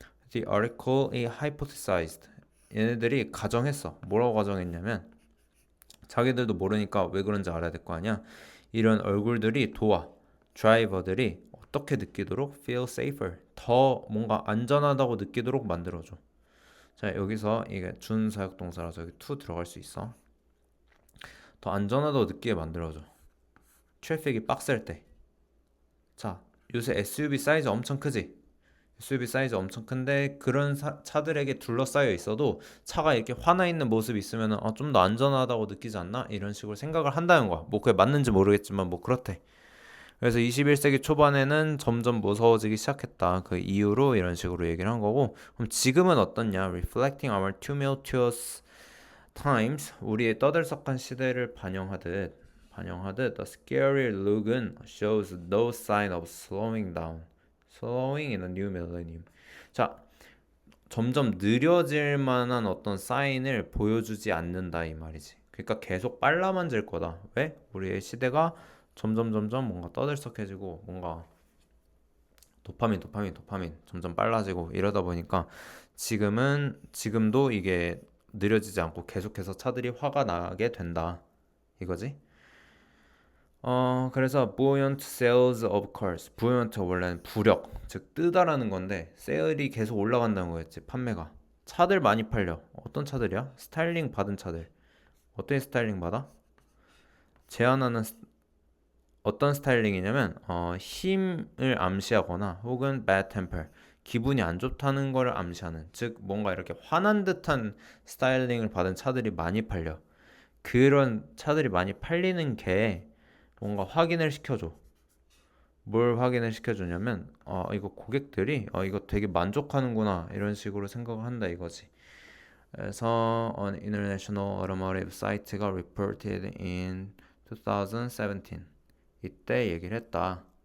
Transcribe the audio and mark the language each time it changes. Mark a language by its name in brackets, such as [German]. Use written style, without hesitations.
[English] The article이 hypothesized. [Korean] 얘네들이 가정했어. 뭐라고 가정했냐면 자기들도 모르니까 왜 그런지 알아야 될 거 아니야. 이런 얼굴들이 도와 드라이버들이 어떻게 느끼도록 [English] feel safer. [Korean] 더 뭔가 안전하다고 느끼도록 만들어줘. 자, 여기서 이게 준사역동사라서 여기 to 들어갈 수 있어. 더 안전하다고 느끼게 만들어줘. 트래픽이 빡셀 때. 자, 요새 SUV 사이즈 엄청 크지? SUV 사이즈 엄청 큰데 그런 차들에게 둘러싸여 있어도 차가 이렇게 화나 있는 모습이 있으면 좀 더 안전하다고 느끼지 않나? 이런 식으로 생각을 한다는 거야. 뭐 그게 맞는지 모르겠지만 뭐 그렇대. 그래서 21세기 초반에는 점점 무서워지기 시작했다. 그 이후로 이런 식으로 얘기를 한 거고 그럼 지금은 어떻냐? [English] Reflecting our tumultuous times [Korean] 우리의 떠들썩한 시대를 반영하듯 [English] The scary look은 shows no sign of slowing down. Slowing in a new millennium. [Korean] 자, 점점 느려질 만한 어떤 사인을 보여주지 않는다 이 말이지. 그러니까 계속 빨라만 질 거다. 왜? 우리의 시대가 점점 뭔가 떠들썩해지고 뭔가 도파민 점점 빨라지고 이러다 보니까 지금도 이게 느려지지 않고 계속해서 차들이 화가 나게 된다. 이거지? [English] 그래서 buoyant sales of cars. [Korean] buoyant 원래는 부력, 즉 뜨다라는 건데 세일이 계속 올라간다는 거였지. 판매가. 차들 많이 팔려. 어떤 차들이야? 스타일링 받은 차들. 어떤 스타일링 받아? 제안하는 어떤 스타일링이냐면 힘을 암시하거나 혹은 [English] bad temper. [Korean] 기분이 안 좋다는 걸 암시하는. 즉 뭔가 이렇게 화난 듯한 스타일링을 받은 차들이 많이 팔려. 그런 차들이 많이 팔리는 게 뭔가 확인을 시켜줘. 뭘 확인을 시켜주냐면 이거 고객들이 이거 되게 만족하는구나 이런 식으로 생각을 한다 이거지. [English] 그래서 an international automotive site가 reported in 2017 [Korean] 이때 얘기를 했다.